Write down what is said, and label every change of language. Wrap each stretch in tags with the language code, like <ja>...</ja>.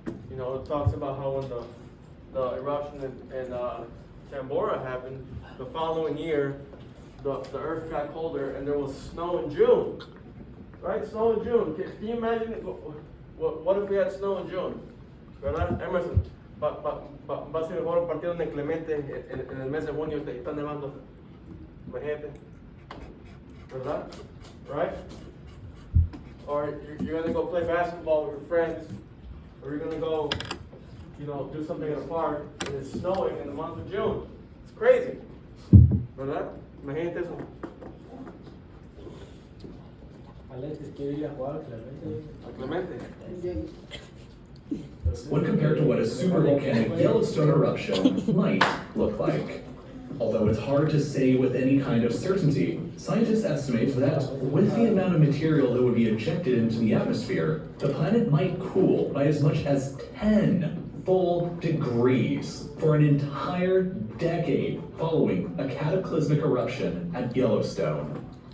<en>You know, it talks about how when the eruption in Tambora happened, the following year, the earth got colder and there was snow in June. Right? Snow in June. Can you imagine what if we had snow in June?</en> <es>¿Verdad? Emerson, va a ser mejor un partido en el Clemente en el mes de junio y está nevando. Imagínate. ¿Verdad?</es> <en>Right? Or you're going to go play basketball with your friends We're gonna go, do something in the park, and it's snowing in the month of June. It's crazy.</en> <es>¿Verdad? Imagínate eso. Alexis quiere ir a jugar a Clemente. A Clemente.</es> <en>When compared to what a super volcanic Yellowstone eruption might look like. Although it's hard to say with any kind of certainty, scientists estimate that with the amount of material that would be ejected into the atmosphere, the planet might cool by as much as 10 full degrees for an entire decade following a cataclysmic eruption at Yellowstone.</en>